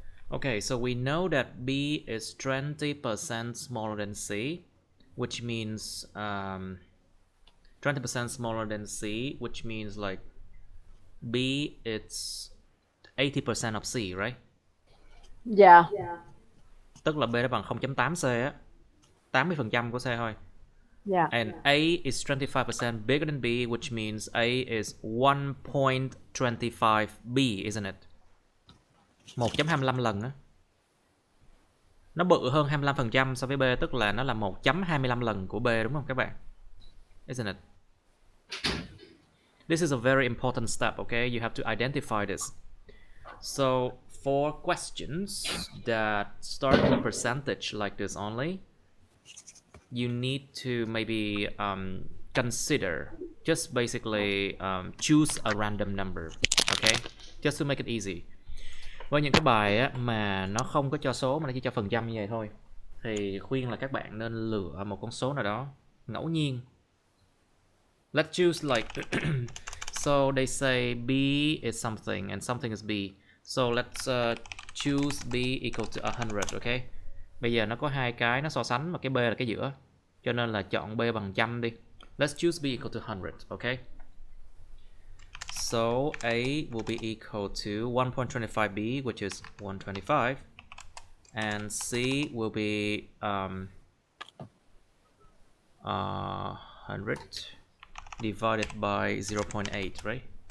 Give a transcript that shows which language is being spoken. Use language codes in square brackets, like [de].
[en] Okay, so we know that B is 20% smaller than C, which means 20% smaller than C, which means like B it's 80% of C, right? Yeah. [vi] Tức là B nó bằng 0.8C á, 80% của C thôi. [en] Yeah. And A is 25% bigger than B, which means A is 1.25 B, isn't it? [vi] 1.25 lần á. Nó bự hơn 25% so với B, tức là nó là 1.25 lần của B, đúng không các bạn? [en] Isn't it? This is a very important step, okay? You have to identify this. So, for questions that start with a percentage like this only, you need to maybe consider, just basically choose a random number, okay? Just to make it easy. [vi] Với những cái bài á, mà nó không có cho số mà nó chỉ cho phần trăm như vậy thôi, thì khuyên là các bạn nên lựa một con số nào đó ngẫu nhiên. [en] Let's choose like so they say B is something and something is B. So let's choose B equal to 100, okay? [vi] Bây giờ nó có hai cái nó so sánh mà cái B là cái giữa. Cho nên là chọn B bằng trăm đi. [en] Let's choose B equal to 100, okay? So A will be equal to 1.25B, which is 125, and C will be 100 divided by 0.8, right?